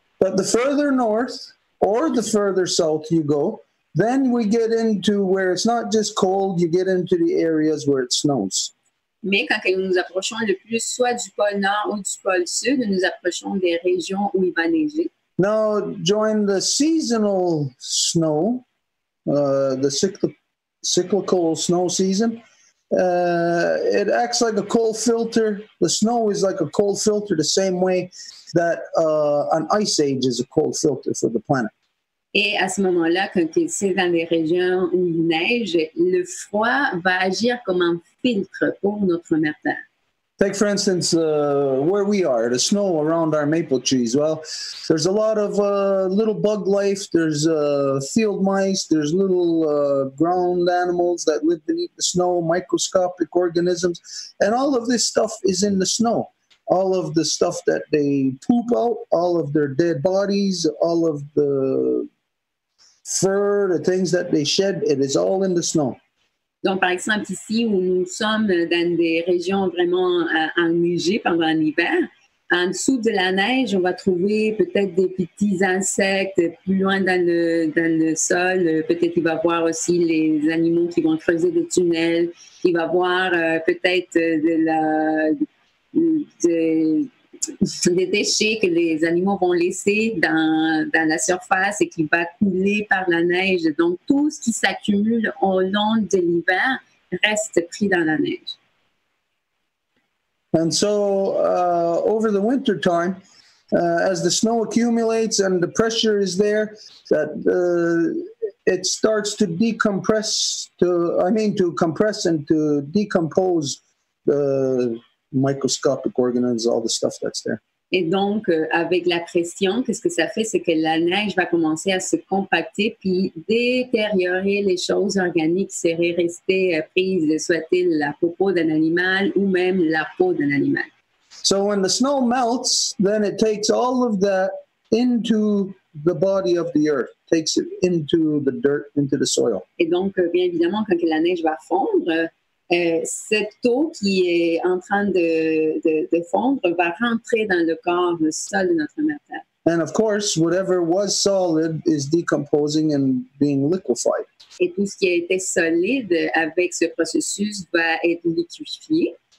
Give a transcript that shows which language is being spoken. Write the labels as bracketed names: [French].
[English] But the further north or the further south you go, then we get into where it's not just cold, you get into the areas where it snows. [French] Mais quand nous nous approchons le plus soit du pôle Nord ou du pôle Sud, nous approchons des régions où il va neiger. [English] Now, during the seasonal snow, the cyclical snow season, it acts like a cold filter. The snow is like a cold filter the same way that an ice age is a cold filter for the planet. [French] Et à ce moment-là, quand c'est dans les régions où il neige, le froid va agir comme un filtre pour notre mère Terre. [English] Take, for instance, where we are, the snow around our maple trees. Well, there's a lot of little bug life. There's field mice. There's little ground animals that live beneath the snow, microscopic organisms. And all of this stuff is in the snow. All of the stuff that they poop out, all of their dead bodies, all of the fur, the things that they shed, it is all in the snow. [French] Donc, par exemple, ici où nous sommes dans des régions vraiment enneigées pendant l'hiver, en dessous de la neige, on va trouver peut-être des petits insectes plus loin dans le sol. Peut-être il va y avoir aussi les animaux qui vont creuser des tunnels. Il va y avoir peut-être des déchets que les animaux vont laisser dans la surface et qui va couler par la neige. Donc, tout ce qui s'accumule au long de l'hiver reste pris dans la neige. [English] And so, over the winter time, as the snow accumulates and the pressure is there, that it starts to compress and to decompose the microscopic organisms, all the stuff that's there. [French] Et donc, avec la pression, qu'est-ce que ça fait? C'est que la neige va commencer à se compacter puis détériorer les choses organiques qui seraient restées prises, soit-il la peau d'un animal ou même la peau d'un animal. [English] So when the snow melts, then it takes all of that into the body of the earth, takes it into the dirt, into the soil. [French] Et donc, bien évidemment, quand la neige va fondre, cette eau qui est en train de fondre va rentrer dans le corps, le sol de notre mère Terre. [English] And of course, whatever was solid is decomposing and being liquefied. [French] Et tout ce qui a été solide avec ce processus va être liquéfié.